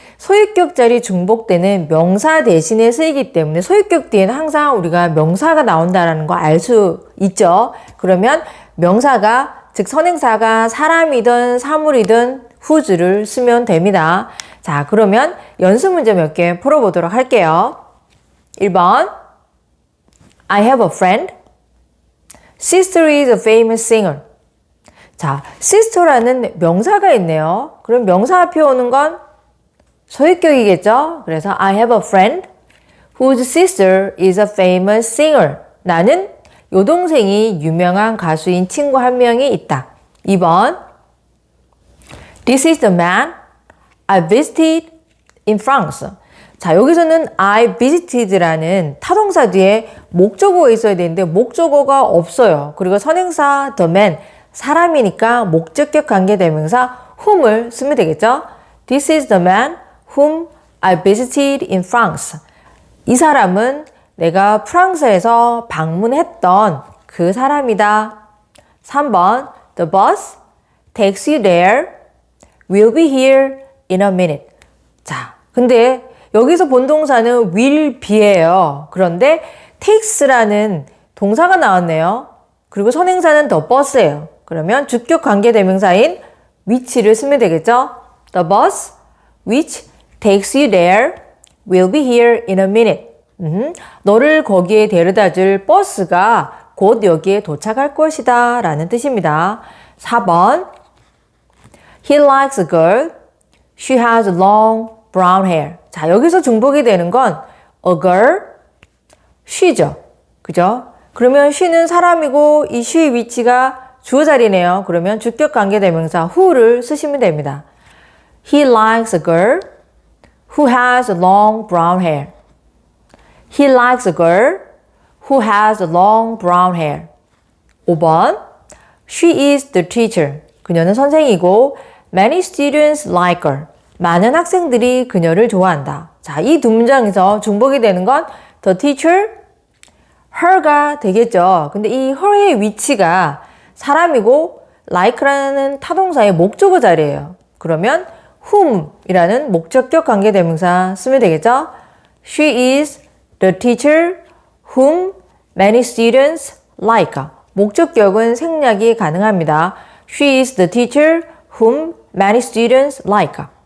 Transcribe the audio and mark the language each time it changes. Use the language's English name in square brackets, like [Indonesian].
[Korean] 소유격 자리 중복되는 명사 대신에 쓰이기 때문에 소유격 뒤에는 항상 우리가 명사가 나온다는 거 알 수 있죠. 그러면 명사가 즉 선행사가 사람이든 사물이든 whose를 쓰면 됩니다. 자, 그러면 연습 문제 몇 개 풀어보도록 할게요. [English] 1번 I have a friend. Sister is a famous singer. [Korean] 자, sister라는 명사가 있네요. 그럼 명사 앞에 오는 건 소유격이겠죠? 그래서 [English] I have a friend whose sister is a famous singer. [Korean] 나는 여동생이 유명한 가수인 친구 한 명이 있다. [English] 2번 This is the man I visited in France. [Korean] 자, 여기서는 I visited라는 타동사 뒤에 목적어가 있어야 되는데 목적어가 없어요. 그리고 선행사 the man, 사람이니까 목적격 관계대명사 whom을 쓰면 되겠죠? [English] This is the man whom I visited in France. [Korean] 이 사람은 내가 프랑스에서 방문했던 그 사람이다. [English] 3번 The bus takes you there. We'll be here in a minute. [Korean] 자, 근데 여기서 본동사는 will be예요. 그런데 takes라는 동사가 나왔네요. 그리고 선행사는 the bus예요. 그러면 주격 관계대명사인 which를 쓰면 되겠죠? [English] The bus which takes you there will be here in a minute. [Korean] 너를 거기에 데려다 줄 버스가 곧 여기에 도착할 것이다 라는 뜻입니다. [English] 4번 He likes a girl. She has long brown hair. [Korean] 자, 여기서 중복이 되는 건 a girl, she죠. 그죠? 그러면 she는 사람이고 이 she의 위치가 주어 자리네요. 그러면 주격 관계대명사 who를 쓰시면 됩니다. [English] He likes a girl who has long brown hair. He likes a girl who has long brown hair. 5번 She is the teacher. [Korean] 그녀는 선생이고 [English] Many students like her. [Korean] 많은 학생들이 그녀를 좋아한다. 자, 이 두 문장에서 중복이 되는 건 the teacher, her가 되겠죠. 근데 이 her의 위치가 사람이고 like라는 타동사의 목적어 자리예요. 그러면 whom이라는 목적격 관계대명사 쓰면 되겠죠. [English] She is the teacher whom many students like. [Korean] 목적격은 생략이 가능합니다. [English] She is the teacher whom many students like.